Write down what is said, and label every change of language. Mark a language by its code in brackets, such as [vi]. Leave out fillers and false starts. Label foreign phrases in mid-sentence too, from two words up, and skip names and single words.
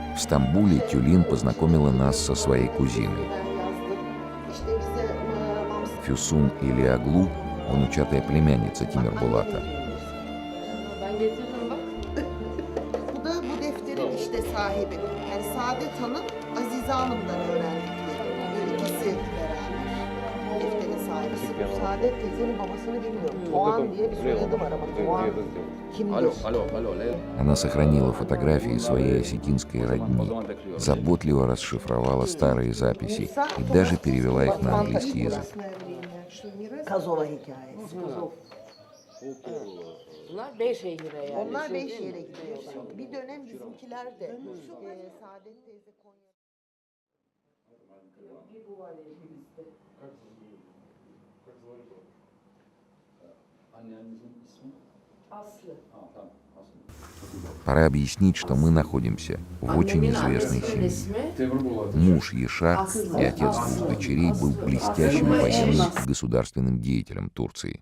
[ru] Стамбуле Тюлин познакомила нас со своей кузиной. Füsun Ilioglu, внучатая племянница Тимербулата. [tr] Ben getiririm bak. Bu da bu defterin işte sahibi. Yani Saadet Hanım, Azize Hanım'dan öğrendikleri. İkisi beraber. Defterin sahibisi bu. Saadet teyzenin babasını bilmiyorum. Doğan diye bir soyadı var ama Doğan kimdir? [ru] Она сохранила фотографии своей осетинской родни, заботливо расшифровала старые записи и даже перевела их на английский язык. [tr] Kazova hikayesi. Bunlar Beyşehir'e yani. Onlar Beyşehir'e gidiyor şimdi. Bir dönem bizimkiler de Saadet teyze Konya. [ru] Пора объяснить, что мы находимся в очень известной семье. Муж Ешар и отец двух дочерей был блестящим военным и государственным деятелем Турции.